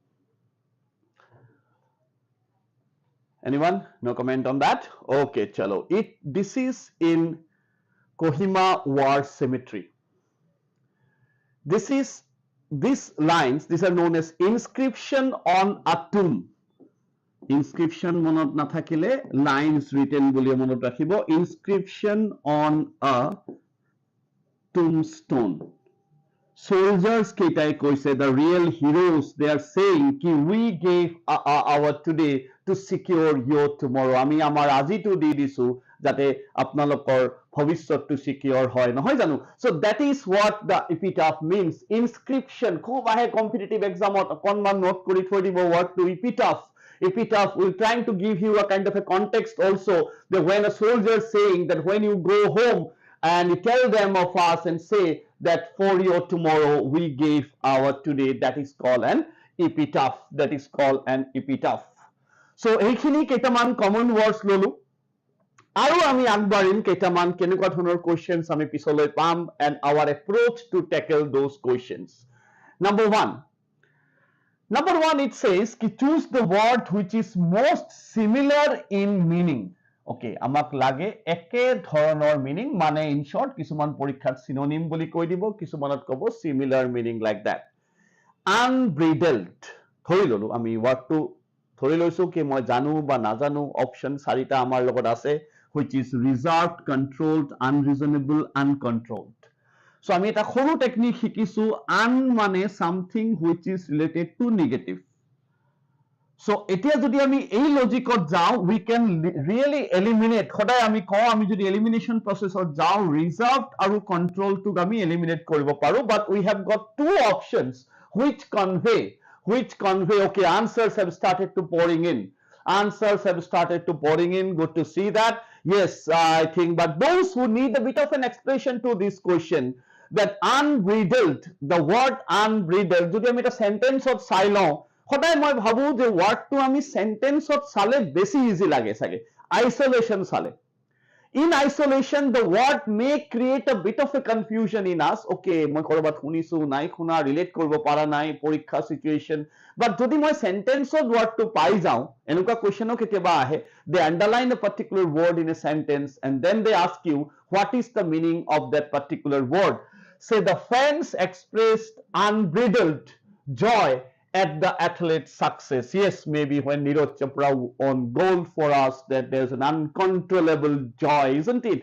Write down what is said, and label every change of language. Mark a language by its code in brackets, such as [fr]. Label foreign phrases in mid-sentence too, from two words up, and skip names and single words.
[en] No comment on that? Okay, chalo. This is in Kohima War Cemetery. These lines, these are known as inscription on a tomb. [as] Inscription মনত নাথাকিলে [en] lines written [as] বুলি মনত ৰাখিব, [en] inscription on a tombstone. [as] Soldiers কেইটাই কৈছে, [en] the real heroes, they are saying ki we gave our today to secure your tomorrow. [as] আমি আমাৰ আজিটো দি দিছো যাতে আপোনালোকৰ ভৱিষ্যতটো সিকিউৰ হয়, নহয় জানো? [en] So that is what the epitaph means. [as] Inscription খুব আহে [en] competitive exam, [as] অকণমান নোট কৰি থৈ দিব wordটো epitaph. [en] Epitaph will trying to give you a kind of a context also, that when a soldier saying that when you go home and you tell them of us and say that for your tomorrow we gave our today, that is called an epitaph. That is called an epitaph. [as] So এইখিনি কেইটামান [en] common words [as] ললো, আৰু আমি আগবাঢ়িম কেইটামান কেনেকুৱা ধৰণৰ কোৱেশ্চনছ আমি পিছলৈ পাম [en] and our approach to tackle those questions. Number one, it says ki choose the word which is most similar in meaning. [as] Okay, আমাক লাগে একে ধৰণৰ মিনিং, মানে [en] in short [as] কিছুমান পৰীক্ষাত সিনোনিম বুলি কৈ দিব, কিছুমানত ক'ব [en] similar meaning like that. Unbridled, [as] ধৰি ললো আমি ৱৰ্ডটো ধৰি লৈছো কি মই জানো বা নাজানো, অপচন চাৰিটা আমাৰ লগত আছে, [en] which is reserved, controlled, unreasonable, uncontrolled. [as] So আমি এটা সৰু টেকনিক শিকিছো, un মানে [en] something which is related to negative. [as] So এতিয়া যদি আমি এই লজিকত যাও, [en] we can really eliminate, [as] সদায় আমি কওঁ আমি যদি [en] elimination processত [as] যাও, reserved আৰু controlled টোক আমি eliminate কৰিব পাৰো, [en] but we have got two options which convey, okay, answers have started to pouring in. Good to see that. Yes, I think, but those who need a bit of an explanation to this question, that unbridled, the word unbridled, [as] যদি আমি এটা সেন্টেন্সত চাই লওঁ, সদায় মই ভাবো যে ওয়ার্ডটো আমি সেন্টেন্সত চালে বেছি ইজি লাগে চাগে, আইসোলেশন চালে। [en] In isolation, the word may create a bit of a confusion in us. [as] Okay, মই কৰবাত শুনিছো, নাই শুনা, ৰিলেট কৰিব পৰা নাই, পৰীক্ষা সিচুৱেশন, বাট যদি মই সেন্টেন্সত ওয়ার্ডটো পাই যাওঁ, এনেকুৱা কোৱেশ্চনো কেতিয়াবা আহে, [en] they underline a particular word in a sentence and then they ask you what is the meaning of that particular word. Say the fans expressed unbridled joy at the athlete's success. Yes, maybe when Neeraj Chopra won gold for us, that there's an uncontrollable joy, isn't it?